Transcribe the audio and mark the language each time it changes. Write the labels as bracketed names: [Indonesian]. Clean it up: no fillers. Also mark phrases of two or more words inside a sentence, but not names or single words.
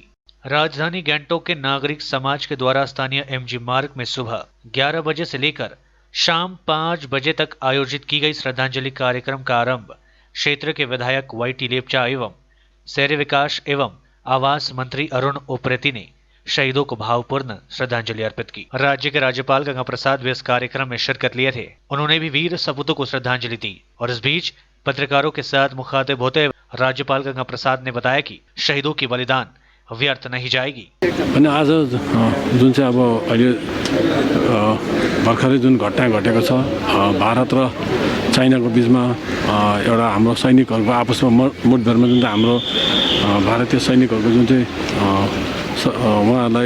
[Hindi] राजधानी गैंगटोक के नागरिक समाज के द्वारा स्थानीय एमजी मार्ग में सुबह 11 बजे से लेकर शाम 5 बजे तक आयोजित की गई श्रद्धांजलि कार्यक्रम का आरंभ क्षेत्र के विधायक YT लेप्चा एवं शहरी विकास एवं आवास मंत्री अरुण उप्रेती ने शहीदों को भावपूर्ण श्रद्धांजलि अर्पित की। राज्य के राज्यपाल गंगा प्रसाद भी इस कार्यक्रम में शिरकत लिए थे। उन्होंने भी वीर सपूतों को श्रद्धांजलि दी और इस बीच पत्रकारों के साथ मुखातिब होते हुए राज्यपाल गंगा प्रसाद ने बताया कि शहीदों की बलिदान व्यर्थ नहीं जाएगी। [Nepali] अनि आज जुन चाहिँ अब अहिले भर्खरै जुन घटना घटेको छ भारत र चाइनाको बिचमा एउटा हाम्रो सैनिकहरूको आपसमा मुठभेडमा जुन चाहिँ हाम्रो भारतीय सैनिकहरूको जुन चाहिँ उहाँहरूलाई